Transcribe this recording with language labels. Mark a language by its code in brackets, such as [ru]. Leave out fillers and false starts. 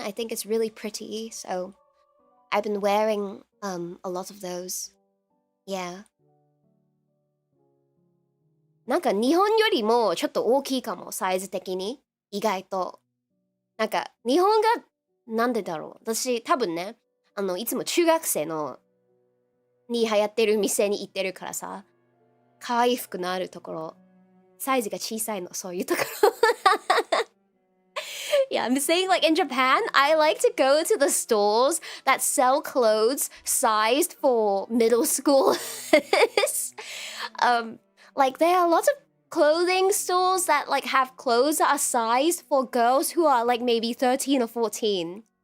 [en] I think it's really pretty, so I've been wearing a lot of those. Yeah. [ja] なんか日本よりもちょっと大きいかも、サイズ的に。意外と。なんか日本がなんでだろう。私多分ね、いつも中学生に流行ってる店に行ってるからさ、可愛い服のあるところ、サイズが小さいの、そういうところ。 [en] Yeah, I'm saying like in Japan, I like to go to the stores that sell clothes sized for middle schoolers. Like there are lots of clothing stores that like have clothes that are sized for girls who are like maybe 13 or 14.